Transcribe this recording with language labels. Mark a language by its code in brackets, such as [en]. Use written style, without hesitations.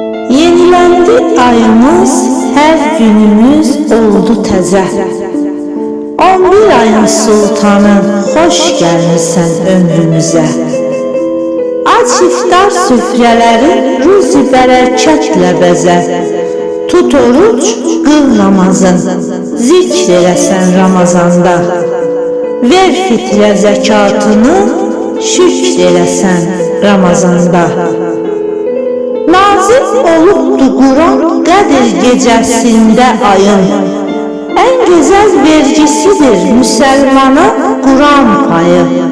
[tr] Yenilendi ayımız, her günümüz oldu təzə. [az] 11 ayın sultanı, hoş gəlmişsən ömrümüzə. Aç iftar süfrələri ruzi bərəkətlə bəzə. Tut oruç, qıl namazın, zikr eləsən Ramazanda. Ver fitrə zəkatını, şükr eləsən Ramazanda. Nazil olubdu Quran Qədir gecəsində ayın. [tr] En güzel vergisidir Müslümana Quran payı.